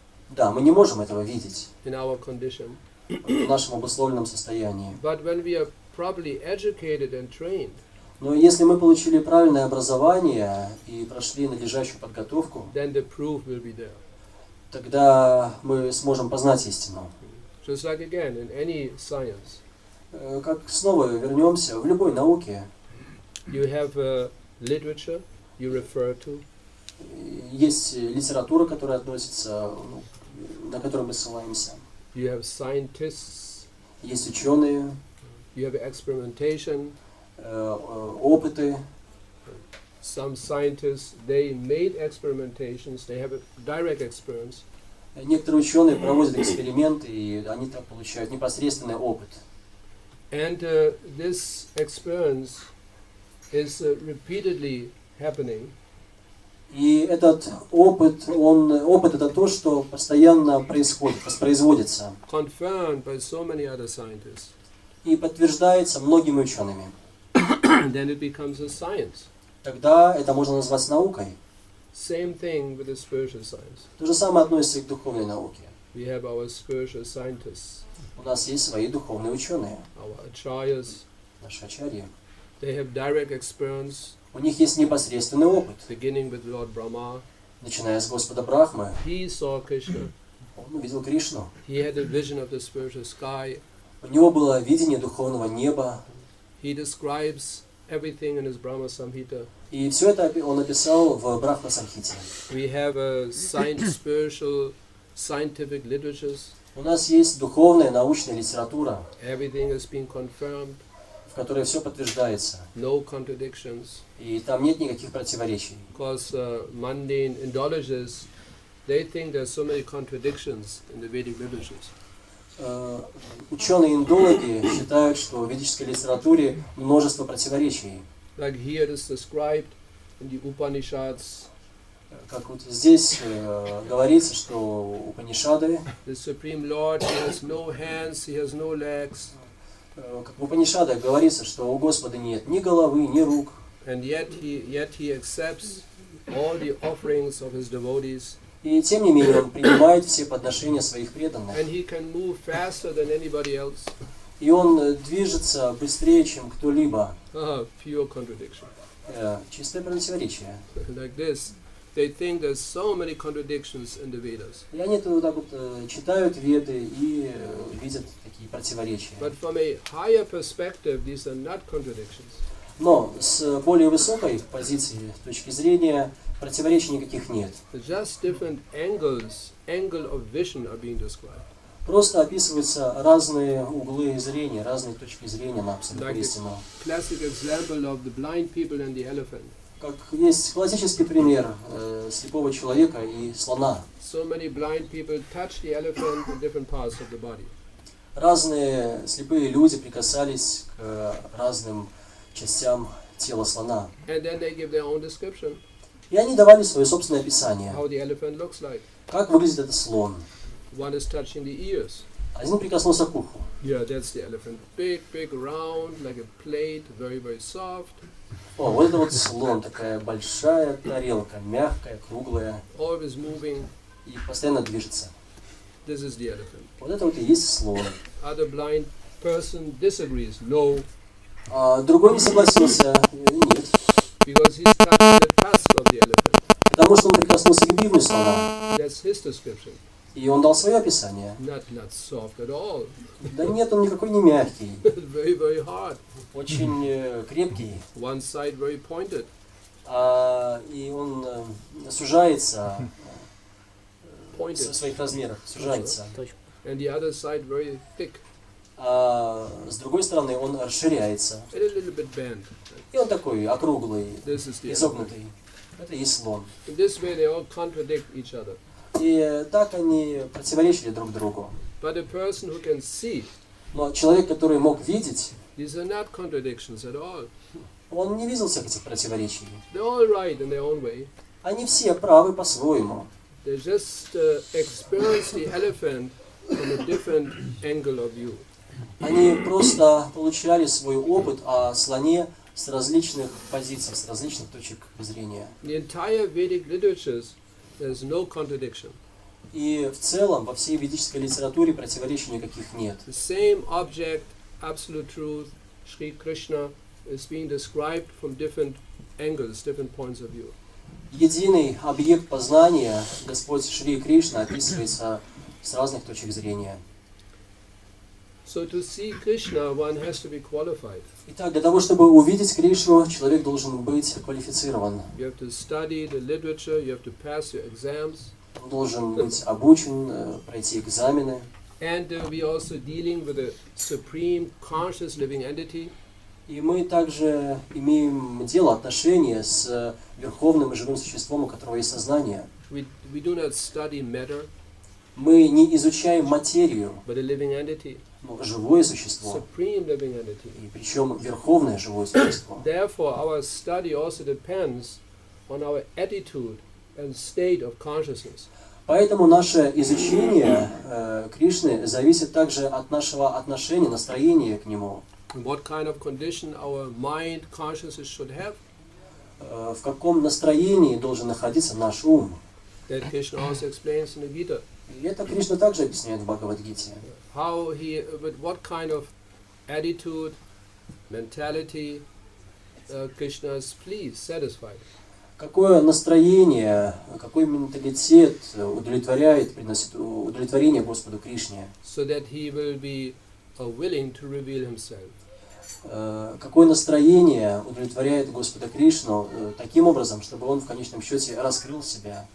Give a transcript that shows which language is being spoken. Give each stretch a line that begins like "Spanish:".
Russian: Да, мы не можем этого видеть
English: in our condition.
Russian: в нашем обусловленном состоянии.
English: But when we are properly educated and trained,
Russian: Но если мы получили правильное образование и прошли надлежащую подготовку,
English: then the proof will be there.
Russian: тогда мы сможем познать истину.
English: Just like again in any science,
Russian: Как снова вернемся в любой науке,
English: you have literature you refer to,
Russian: есть литература, которая относится, на которую мы ссылаемся.
English: you have scientists,
Russian: Есть ученые,
English: you have experimentation.
Russian: опыты.
English: Some scientists, they made experimentations, they have a direct experience,
Russian: Некоторые ученые проводят эксперименты, и они так получают непосредственный опыт.
English: and this experience is repeatedly happening.
Russian: И этот опыт, опыт это то, что постоянно происходит, воспроизводится
English: Confirmed by so many other scientists.
Russian: и подтверждается многими учеными.
English: Then it becomes a science.
Russian: Тогда это можно назвать наукой.
English: Same thing with the spiritual science.
Russian: То же самое относится и к духовной науке.
English: We have our spiritual scientists,
Russian: У нас есть свои духовные ученые,
English: our acharyas.
Russian: наши ачарьи.
English: They have direct experience,
Russian: У них есть непосредственный опыт,
English: beginning with Lord Brahma.
Russian: начиная с Господа Брахмы.
English: He saw Krishna.
Russian: Он увидел Кришну.
English: He had a vision of the spiritual sky.
Russian: У него было видение духовного неба.
English: He describes everything in his Brahma Samhita.
Russian: И все это он описал в Брахма Самхите.
English: We have a spiritual, scientific literatures.
Russian: У нас есть духовная научная литература,
English: Everything has been confirmed.
Russian: в которой все подтверждается.
English: No contradictions.
Russian: И там нет никаких противоречий.
English: Because mundane Indologists, they think there's so many contradictions in the Vedic literatures.
Russian: Ученые-индологи считают, что в ведической литературе множество противоречий.
English: Like here it is described in the Upanishads,
Russian: Как вот здесь говорится, что Упанишады,
English: the Supreme Lord, he has no hands, he has no legs,
Russian: как в Упанишадах говорится, что у Господа нет ни головы, ни рук,
English: and yet he accepts all the offerings of his devotees,
Russian: и тем не менее Он принимает все подношения своих преданных.
English: and he can move faster than anybody else.
Russian: И Он движется быстрее, чем кто-либо.
English: Pure contradiction.
Russian: Чистое противоречие.
English: Like this, they think there's so many contradictions in the Vedas.
Russian: И они вот так вот читают Веды и видят такие противоречия.
English: But from a higher perspective, these are not contradictions.
Russian: Но с более высокой позиции, точки зрения, противоречий никаких нет.
English: Just different angle of vision are being described.
Russian: Просто описываются разные углы зрения, разные точки зрения на абсолютную
English: Like
Russian: истину.
English: the classic example of the blind people and the elephant.
Russian: Как есть классический пример слепого человека и слона.
English: So many blind people touch the elephant in different parts of the body.
Russian: Разные слепые люди прикасались к разным частям тела слона.
English: And then they give their own description,
Russian: И они давали свое собственное описание.
English: how the elephant looks like.
Russian: Как выглядит этот слон?
English: One is touching the ears.
Russian: Один прикоснулся к уху.
English: Yeah, that's the elephant. Big, round, like a plate, very, very soft.
Russian: О, вот это вот слон, такая большая тарелка, мягкая, круглая
English: Always moving.
Russian: и постоянно движется.
English: This is the elephant.
Russian: Вот это вот и есть слон.
English: Other blind person disagrees. No,
Russian: А другой не согласился, нет,
English: because he's touching the tusk of the elephant.
Russian: потому что он прикоснулся к бивню слона,
English: That's his description.
Russian: и он дал свое описание.
English: Not soft at all.
Russian: Да нет, он никакой не мягкий,
English: Very, very hard.
Russian: очень крепкий,
English: One side very pointed.
Russian: и он сужается в
English: Pointed.
Russian: своих размерах, сужается.
English: And the other side very thick.
Russian: А с другой стороны он расширяется,
English: A little bit bent.
Russian: и он такой округлый,
English: This is the elephant.
Russian: изогнутый. Это и есть слон.
English: In this way they all contradict each other.
Russian: И так они противоречили друг другу.
English: But a person who can see,
Russian: Но человек, который мог видеть,
English: these are not contradictions at all.
Russian: он не видел всех этих противоречий.
English: They're all right in their own way.
Russian: Они все правы по-своему.
English: They just experience the elephant from a different angle of view.
Russian: Они просто получали свой опыт о слоне с различных позиций, с различных точек зрения.
English: The entire Vedic literatures, there's no contradiction.
Russian: И в целом во всей ведической литературе противоречий никаких нет.
English: The same object, absolute truth, Sri Krishna, is being described from different angles, different points of view.
Russian: Единый объект познания, Господь Шри Кришна, описывается с разных точек зрения.
English: So to see Krishna, one has to be qualified.
Russian: Итак, для того, чтобы увидеть Кришну, человек должен быть квалифицирован.
English: You have to study the literature, you have to pass your exams.
Russian: Он должен быть обучен, пройти экзамены.
English: And we are also dealing with a supreme conscious living entity.
Russian: И мы также имеем дело, отношения с верховным и живым существом, у которого есть сознание.
English: We do not study matter,
Russian: Мы не изучаем материю,
English: but a living entity,
Russian: но живое существо,
English: supreme living entity.
Russian: и причем верховное живое существо.
English: Therefore, our study also depends on our attitude and state of consciousness.
Russian: Поэтому наше изучение Кришны зависит также от нашего отношения, настроения к Нему.
English: What kind of condition our mind consciousness should have.
Russian: В каком настроении должен находиться наш ум.
English: That Krishna also explains in the Gita.
Russian: И это Кришна также объясняет в Бхагавад-гите.
English: With what kind of attitude, mentality, Krishna is pleased, satisfied.
Russian: Какое настроение, какой менталитет удовлетворяет, приносит удовлетворение Господу Кришне?
English: So that he will be willing to reveal himself.
Russian: Какое настроение удовлетворяет Господа Кришну таким образом, чтобы он в конечном счете раскрыл себя?